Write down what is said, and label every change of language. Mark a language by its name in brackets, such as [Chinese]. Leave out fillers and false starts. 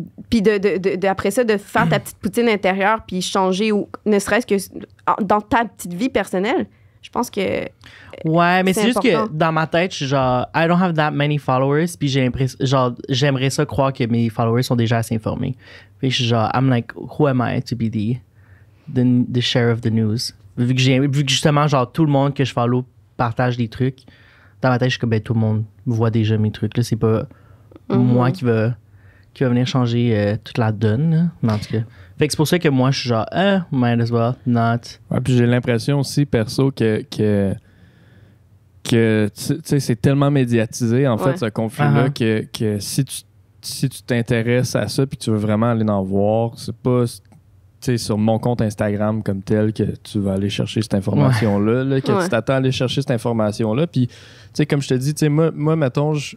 [French] Puis après ça, de faire ta petite poutine intérieure puis changer, ou ne serait-ce que dans ta petite vie personnelle, je pense que ouais, mais c'est juste que dans ma tête, je suis genre, [English] I don't have that many followers, [French] puis j'ai l'impression, genre, j'aimerais ça croire que mes followers sont déjà assez informés. Puis je suis genre, [English] I'm like, who am I to be the share of the news? [French] Vu que justement, genre, tout le monde que je follow partage des trucs, dans ma tête, je suis comme, ben, tout le monde voit déjà mes trucs, là, c'est pas moi qui va venir changer toute la donne, là. Mais en tout cas. Fait que c'est pour ça que moi, je suis genre, [English] might as well not. [French] Ouais, puis j'ai l'impression aussi, perso, que tu sais, c'est tellement médiatisé, en fait, ce conflit-là, que si tu t'intéresses à ça puis que tu veux vraiment aller en voir, c'est pas, tu sais, sur mon compte Instagram comme tel que tu vas aller chercher cette information-là, là, que tu t'attends à aller chercher cette information-là. Puis, tu sais, comme je te dis, tu sais, moi, mettons,